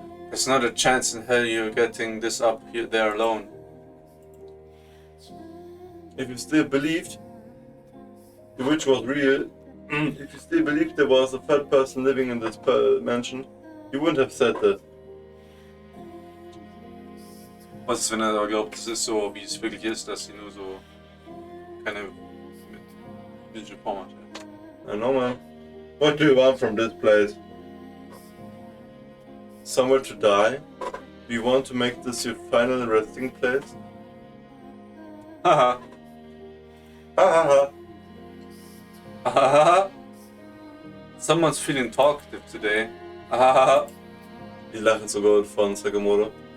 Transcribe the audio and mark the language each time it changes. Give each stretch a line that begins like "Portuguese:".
English: There's not a chance in hell you're getting this up here there alone. If you still believed the witch was real, if you still believed there was a third person living in this mansion, you wouldn't have said that.
German: Was ist, wenn er aber glaubt, es ist so, wie es wirklich ist, dass sie nur so keine physische Form hat?
English: I know, man. What do you want from this place? Somewhere to die? Do you want to make this your final resting place? Haha. Ha ha ha. Hahaha. Someone's feeling talkative today. Hahaha.
German: Die lachen sogar von Sakamoto.